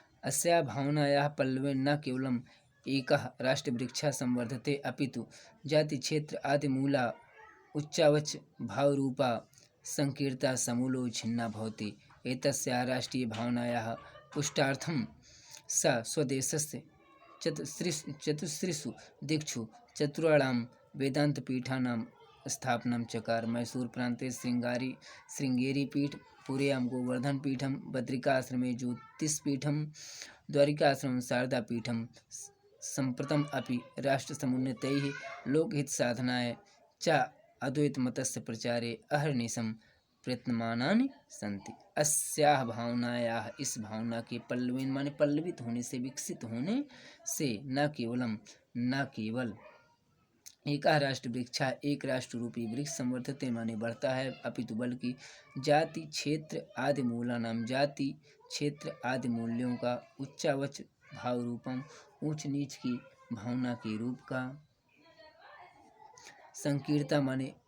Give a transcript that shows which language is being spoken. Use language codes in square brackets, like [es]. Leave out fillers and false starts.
[sa] अस्या भावनायाः पल्लवेन न केवलम् एकः राष्ट्रवृक्षः संवर्धते अपितु जाति क्षेत्र आदि मूला उच्चावच भावरूपा संकीर्ता समूलो छिन्ना भवति। एतस्याः राष्ट्रीय भावनायाः पुष्टार्थं स स्वदेशस्य चतुस्रिषु दिक्षु चतुर्णां वेदान्तपीठानां स्थापनं चकार। मैसूर प्रान्ते श्रृंगेरी पीठ, पुर्यां गोवर्धन पीठम, बद्रिकाश्रमे ज्योतिषपीठम, द्वारिकाश्रमं शारदापीठम। सम्प्रतम अपि राष्ट्रसमुन्नतैः लोकहितसाधनाय च अद्वैतमतस्य प्रचारे अहर्निशं प्रयत्नमानानि सन्ति। अस्याः भावनायाः, [hi] इस भावना के पल्लवेन माने पल्लवित होने से, विकसित होने से न केवल एक राष्ट्र वृक्षा, एक राष्ट्र रूपी वृक्ष [sa] संवर्धते [hi] माने बढ़ता है, अपितु बल्कि जाति क्षेत्र आदि मूला नाम, जाति क्षेत्र आदि मूल्यों का [sa] उच्चावच भाव रूपम, [hi] ऊंच नीच की भावना के रूप का, संकीर्ता माने